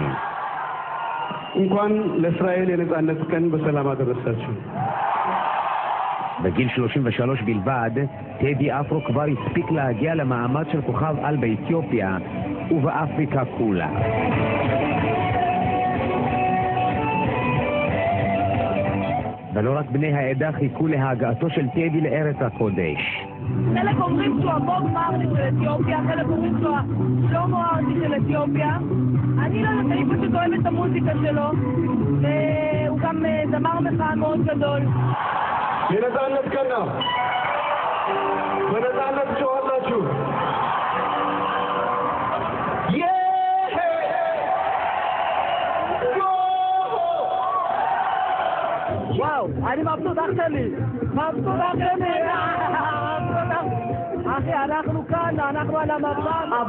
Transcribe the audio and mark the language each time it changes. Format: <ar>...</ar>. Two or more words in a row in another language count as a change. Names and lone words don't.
<am>እንኳን ለእስራኤል የነጻነት ቀን በሰላም አደረሳችሁ።</am> <he>בגיל 33 בלבד, טדי אפרו כבר הספיק להגיע למעמד של כוכב על באתיופיה ובאפריקה כולה. ולא רק בני העדה חיכו להגעתו של טדי לארץ הקודש. חלק אומרים שהוא הבוב מרלי של אתיופיה, חלק אומרים שהוא שלמה ארצי של אתיופיה. אני לא יודעת, אני פשוט אוהבת את המוזיקה שלו, והוא גם זמר מחאה מאוד גדול.</he> <am>የነጻነት ቀን ነው። በነጻነት ጮኻላችሁ።</am> <he>וואו, אני מבסוט אח שלי. מבסוט אח שלי. אחי, אנחנו כאן, אנחנו על המבט.</he>